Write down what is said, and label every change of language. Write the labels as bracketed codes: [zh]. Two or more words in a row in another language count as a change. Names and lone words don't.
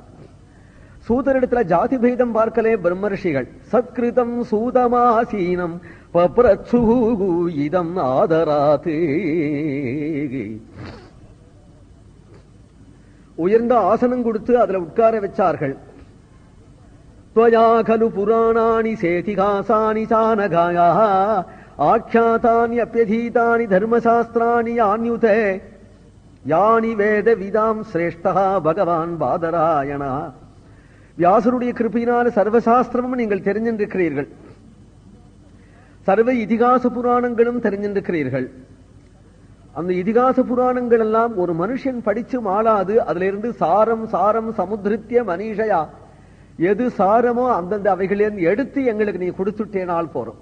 [ta] சூதரிடத்துல ஜாதி பேதம் பார்க்கலே பிரம்மர்ஷிகள். [sa] सत्कृतं सूतमासीनं पप्रच्छ इदम् आदरात्. [ta] உயர்ந்த ஆசனம் கொடுத்து அதுல உட்கார வச்சார்கள். [sa] त्वया खलु पुराणानि सेतिहासानि चानघायाः आख्यातानि अप्यधीतानि धर्मशास्त्राणि यान्युते यानि वेदविदां श्रेष्ठः भगवान् बादरायणः. [ta] வியாசருடைய கிருபையினால சர்வசாஸ்திரமும் நீங்கள் தெரிஞ்சிருக்கிறீர்கள், சர்வ இதிகாச புராணங்களும் தெரிஞ்சிருக்கிறீர்கள். அந்த இதிகாச புராணங்கள் எல்லாம் ஒரு மனுஷன் படிச்சு மாளாது. அதுல இருந்து [sa] सारं सारं समुद्धृत्य मनीषया, [ta] எது சாரமோ அந்தந்த அவைகளிலிருந்து எடுத்து எங்களுக்கு நீ கொடுத்துட்டேனால் போறோம்.